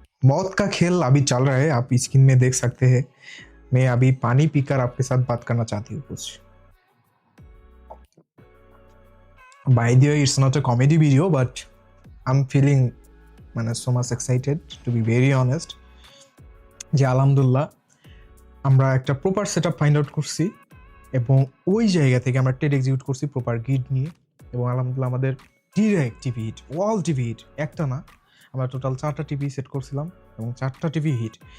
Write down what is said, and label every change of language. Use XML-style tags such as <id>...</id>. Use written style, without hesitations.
<hi>मौत का खेल अभी चल रहा है, आप स्क्रीन में देख सकते हैं। मैं अभी पानी पीकर आपके साथ बात करना चाहती हूँ कुछ।</hi> <en>By the way, it's not a comedy video, but I'm feeling so much excited to be very honest.</en> <bn>যে আলহামদুলিল্লাহ আমরা একটা প্রপার সেটআপ ফাইন্ড আউট করছি এবং ওই জায়গা থেকে আমরা ট্রেড এক্সিকিউট করছি প্রপার গিড নিয়ে। এবং আলহামদুলিল্লাহ আমাদের ডিরেক্ট টিভি হিট, ওয়াল টিভি হিট, একটা না, আমরা টোটাল 4টা টিভি সেট করছিলাম এবং 4টা টিভি হিট।</bn>